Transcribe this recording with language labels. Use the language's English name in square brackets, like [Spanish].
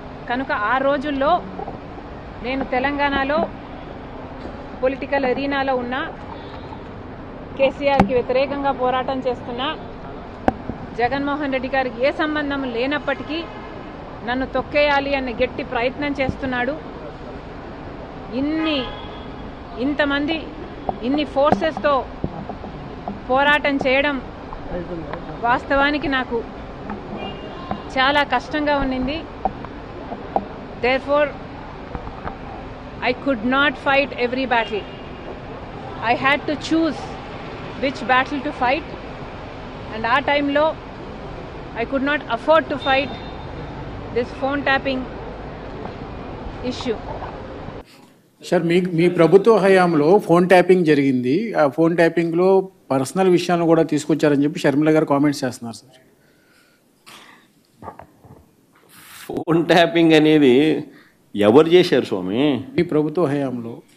[Telugu] కనుక ఆ రోజుల్లో నేను తెలంగాణలో పొలిటికల్ అరీనాలో ఉన్న కేసీఆర్కి వ్యతిరేకంగా పోరాటం చేస్తున్నా, జగన్మోహన్ రెడ్డి గారికి ఏ సంబంధం లేనప్పటికీ నన్ను తొక్కేయాలి అన్న గట్టి ప్రయత్నం చేస్తున్నాడు. ఇంతమంది ఇన్ని ఫోర్సెస్తో పోరాటం చేయడం వాస్తవానికి నాకు చాలా కష్టంగా ఉన్నింది. [English] Therefore, I could not fight every battle. I had to choose which battle to fight, and our time lo I could not afford to fight this phone tapping issue. [Telugu] Sir, మీ ప్రభుత్వ హయాంలో ఫోన్ ట్యాపింగ్ జరిగింది. ఆ phone ట్యాపింగ్లో personal విషయాలను కూడా తీసుకొచ్చారని చెప్పి షర్మిల గారు comments చేస్తున్నారు సార్. ఫోన్ ట్యాపింగ్ అనేది ఎవరు చేశారు స్వామి? మీ ప్రభుత్వ హయాంలో.